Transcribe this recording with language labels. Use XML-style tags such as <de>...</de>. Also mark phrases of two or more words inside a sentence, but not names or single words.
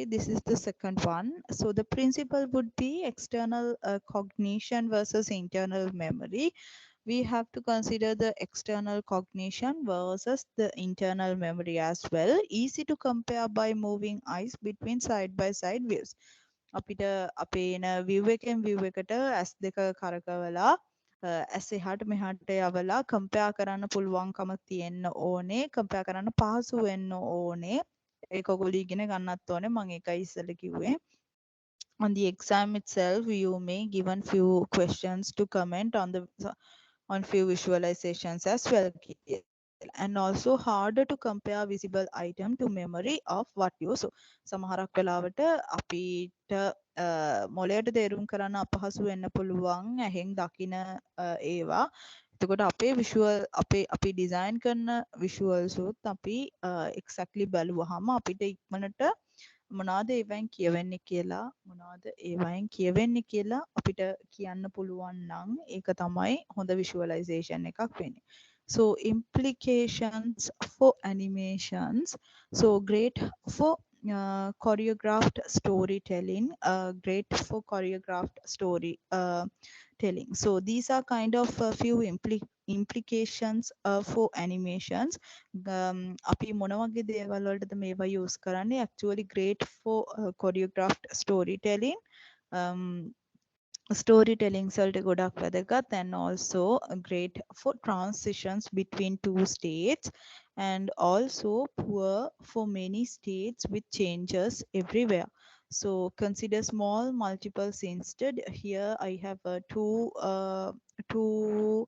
<en>This is the second one. So the principle would be external cognition versus internal memory. We have to consider the external cognition versus the internal memory as well. Easy to compare by moving eyes between side by side views.</en> <si>අපිට අපේ එන view එකෙන් view එකට S දෙක කරකවලා S එහාට මෙහාට යවලා compare කරන්න පුළුවන්කම තියෙන්න ඕනේ. compare කරන්න පහසු වෙන්න ඕනේ. ඒක ඔයගොල්ලෝ ඉගෙන ගන්නත් ඕනේ. මම ඒකයි ඉස්සෙල්ලා කිව්වේ.</si> <en>On the exam itself, you may given few questions to comment on few visualizations as well, and also harder to compare visible item to memory of what you saw.</en> <si>සමහරක් වෙලාවට අපිට මොලයට තේරුම් කරන්න අපහසු වෙන්න පුළුවන් ඇහෙන් දකින ඒවා. එතකොට අපේ visual අපි design කරන visuals උත් අපි exactly බලුවාම අපිට ඉක්මනට මොනවාද ඒවයින් කියවෙන්නේ කියලා අපිට කියන්න පුළුවන් නම් ඒක තමයි හොඳ visualization එකක් වෙන්නේ.</si> <en>So implications for animations. So great for choreographed storytelling, great for choreographed story telling. So these are kind of a few implications for animations.</en> <si>අපි මොන වගේ දේවල් වලටද මේවා use කරන්නේ?</si> <en>Actually great for choreographed storytelling.</en> <si>Storytelling වලට ගොඩක් වැදගත්,</si> <en>and also great for transitions between two states, and also poor for many states with changes everywhere. So consider small multiples instead. Here I have two.</en>